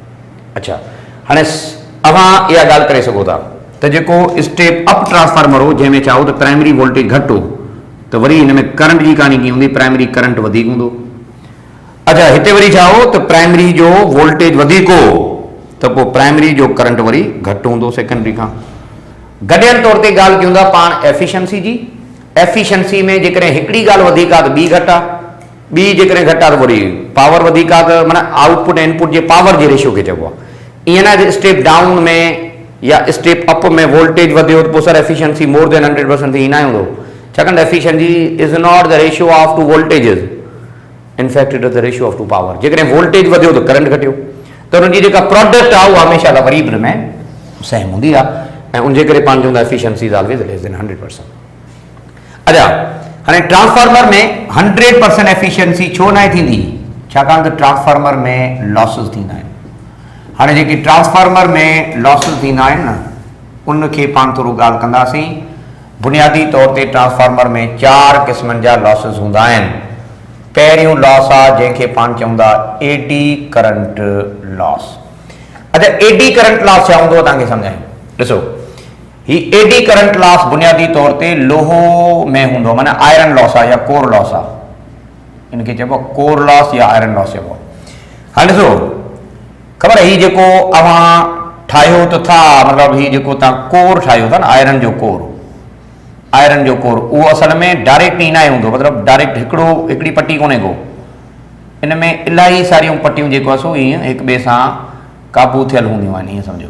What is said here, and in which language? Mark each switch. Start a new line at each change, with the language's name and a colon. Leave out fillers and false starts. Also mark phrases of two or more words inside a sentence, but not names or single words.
Sindhi: अच्छा, हाणे अव्हां इहा ॻाल्हि करे सघो था त जेको
English: step up transformer
Sindhi: हो जंहिंमें चाहो त
English: primary voltage
Sindhi: घटि हो, त वरी हिन में करंट जी कहाणी कीअं हूंदी,
English: primary current
Sindhi: वधीक हूंदो। अच्छा, हिते वरी चाहो त प्राइमरी जो वोल्टेज वधीक हो त पोइ प्राइमरी जो करंट वरी घटि हूंदो सेकेंडरी खां। गॾियल तौर ते ॻाल्हि कयूं था पाण एफिशिएंसी जी। एफिशिएंसी में जेकॾहिं हिकिड़ी ॻाल्हि वधीक आहे त ॿी घटि आहे, ॿी जेकॾहिं घटि आहे त वरी पावर वधीक आहे, त माना आउटपुट ऐं इनपुट जे पावर जे रेशियो खे चइबो आहे। ईअं न
English: step down
Sindhi: में या
English: step up
Sindhi: में वोल्टेज वधियो त पोइ सर
English: efficiency more than 100%
Sindhi: थी न हूंदो, छाकाणि
English: efficiency is not the ratio of two voltages, in fact it is the ratio of two power.
Sindhi: जेकॾहिं वोल्टेज वधियो त करंट घटियो, त हुनजी जेका प्रोडक्ट आहे उहा हमेशह लाइ वरी में सेम हूंदी आहे ऐं उनजे करे पाण चवंदा
English: efficiency is always less than 100%.
Sindhi: अच्छा, हाणे ट्रांसफार्मर में 100% एफिशिएंसी छो न आहे थींदी, छाकाणि त ट्रांसफार्मर में लॉसिस थींदा आहिनि। हाणे जेके ट्रांसफार्मर में लॉसिस थींदा आहिनि न उनखे पाण थोरो ॻाल्हि कंदासीं। बुनियादी तौर ते ट्रांसफार्मर में 4 क़िस्मनि जा लॉसिस हूंदा आहिनि। पहिरियों लॉस आहे जंहिंखे पाण चवंदा
English: eddy current loss.
Sindhi: अच्छा,
English: eddy current loss
Sindhi: छा हूंदो तव्हांखे सम्झायूं। ॾिसो, ही
English: eddy current loss
Sindhi: बुनियादी तौर ते लोहो में हूंदो, माना
English: iron loss
Sindhi: आहे या
English: core loss
Sindhi: आहे, इनखे चइबो
English: core loss
Sindhi: या
English: iron loss
Sindhi: चइबो। हाणे ॾिसो, ख़बर आहे ही जेको अव्हां ठाहियो त था, मतिलबु ही जेको तव्हां कोर ठाहियो था न, आयरन जो कोर, उहो असल में डायरेक्ट ई न हूंदो, मतिलबु डायरेक्ट हिकिड़ी पटी कोन्हे को, इनमें इलाही सारियूं पट्टियूं जेको आहे सो ईअं हिक ॿिए सां क़ाबू थियल हूंदियूं आहिनि, ईअं सम्झो।